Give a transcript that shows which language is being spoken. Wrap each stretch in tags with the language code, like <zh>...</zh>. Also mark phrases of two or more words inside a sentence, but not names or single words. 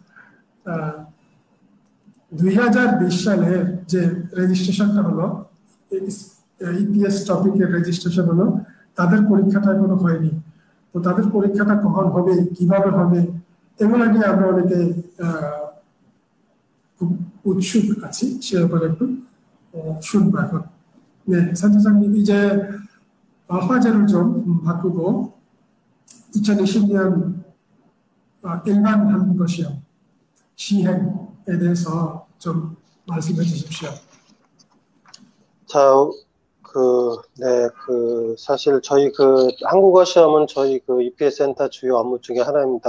<bn>2020 সালের যে রেজিস্ট্রেশনটা হলো, ইপিএস টপিকের রেজিস্ট্রেশন হলো, তাদের পরীক্ষাটা এখনো হয়নি। তো তাদের পরীক্ষাটা কখন হবে, কিভাবে হবে, এগুলো নিয়ে আমরা অনেকে খুব উৎসুক আছি, সে ব্যাপারে একটু শুনবো এখন।</bn> <ko>네, 선생님 이제 화제를 좀 바꾸고 2020년 일반 한국어 시험 시행에 대해서 좀 말씀해 주십시오. 자, 사실 저희 한국어 시험은 저희 EPS 센터 주요 업무 중에 하나입니다.</ko>